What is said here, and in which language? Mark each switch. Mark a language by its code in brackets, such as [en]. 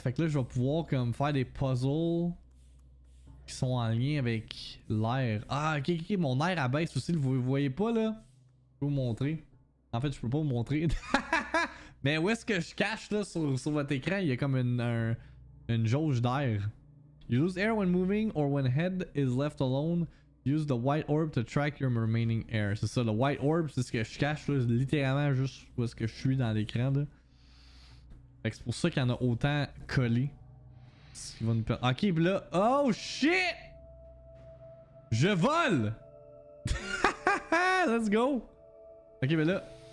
[fr] Fait que là, je vais pouvoir comme faire des puzzles qui sont en lien avec l'air. Ah, ok. Mon air abaisse aussi. Vous voyez pas là? Je peux vous montrer. En fait, je peux pas vous montrer. Mais où est-ce que je cache là sur votre écran? Il y a comme une jauge d'air. [en] You lose air when moving or when head is left alone. Use the white orb to track your remaining air. [fr] C'est ça, le white orb, c'est ce que je cache là, littéralement juste où est-ce que je suis dans l'écran là. Fait que c'est pour ça qu'il y en a autant collé. Ok, pis là, [en] oh shit! [fr] Je vole! [en] Let's go! [fr] Ok, mais là.